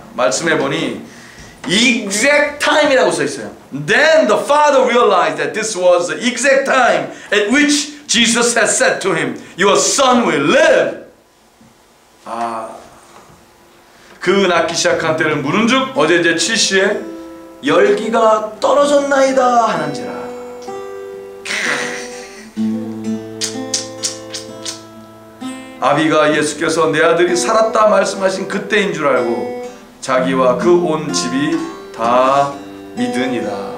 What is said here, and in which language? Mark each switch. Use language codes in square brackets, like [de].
[ko] 말씀해 보니 exact time이라고 써 있어요. [en] Then the father realized that this was the exact time at which Jesus had said to him, "Your son will live." [ko] 그 낳기 시작한 때를 물은즉 어제 제 7시에 열기가 떨어졌나이다 하는지라. 아비가 예수께서 내 아들이 살았다 말씀하신 그때인 줄 알고 자기와 그 온 집이 다 믿으니라.